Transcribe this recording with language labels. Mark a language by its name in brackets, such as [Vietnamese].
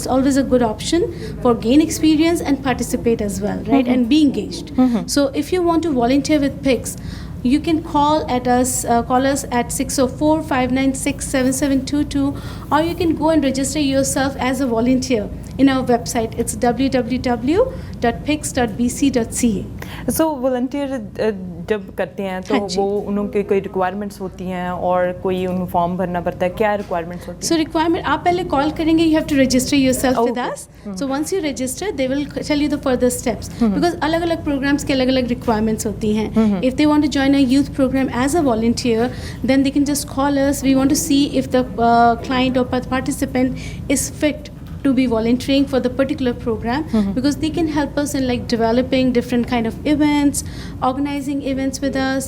[English] It's always a good option for gain experience and participate as well, right? And be engaged. So if you want to volunteer with PICS, you can call us at 604-596-7722, or you can go and register yourself as a volunteer in our website. It's www.pics.bc.ca. [Hindi] So volunteer जब करते हैं तो हाँ जी. वो उनके कोई requirements होती हैं और कोई उन फॉर्म भरना पड़ता है, क्या requirements होती [English] So requirement, [Hindi] आप पहले call करेंगे, [English] you have to register yourself with Okay. us. So once you register, they will tell you the further steps. [Hindi] Because अलग-अलग programs के अलग-अलग requirements होती हैं. [English] If they want to join a youth program as a volunteer, then they can just call us. We want to see if the client or participant is fit to be volunteering for the particular program, because they can help us in like developing different kind of events, organizing events with us.